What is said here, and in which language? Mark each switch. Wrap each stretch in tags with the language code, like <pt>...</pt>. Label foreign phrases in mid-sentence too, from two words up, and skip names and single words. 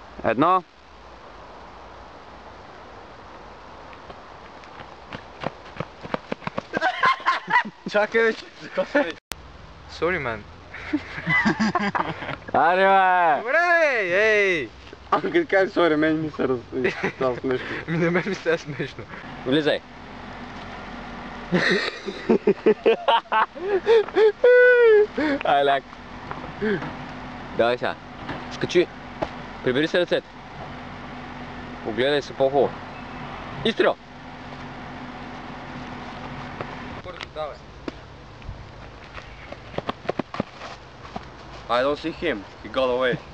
<bg>Едно. Чакай вече.</bg> <en>Sorry, man.</en> <bg>Аре, бе! Добре, ей! Като кажеш сори, мен ми се става смешно. На мен ми става смешно. Влизай. Ай, ляк. Давай сега. Скачи. Прибери се ръцете. Огледай се по-хубаво. Изстрел! Давай.</bg> <en>I don't see him. He got away.</en>